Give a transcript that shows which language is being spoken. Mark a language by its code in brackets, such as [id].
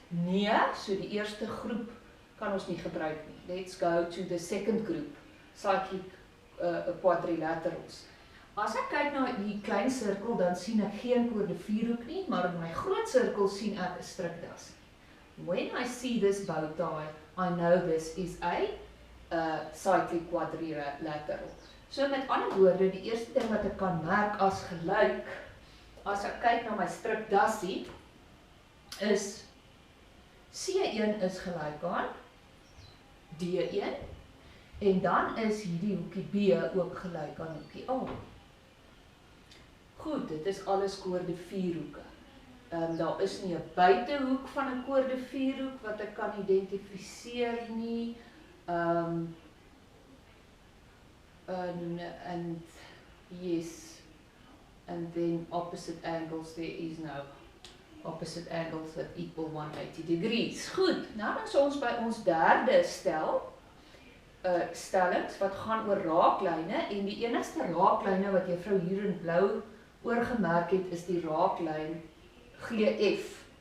[af] Nee, so die eerste groep kan ons nie gebruik nie. [en] Let's go to the second group, cyclic quadrilaterals. [af] As ek kyk na die klein sirkel, dan sien ek geen koorde vierhoek nie, maar in my groot sirkel sien ek 'n strikdas. [en] When I see this bow tie, I know this is a cyclic quadrilateral. [af] So met ander woorde, die eerste ding wat ek kan merk as gelyk, as ek kyk na my strikdassie, is C1 is gelyk aan D1, en dan is hierdie hoekie B ook gelyk aan hoekie A. Goed, dit is alles koorde vierhoeke. Daar is nie 'n buitehoek van 'n koorde vierhoek wat ek kan identifiseer nie. [en] And yes, and then opposite angles, there is no opposite angles that equal 180 degrees. [af] Goed, nou dan is ons by ons derde stellings wat gaan oor raaklyne, en die enigste raaklyne wat juffrou hier in blou oorgemerk het, is die raaklyn GF.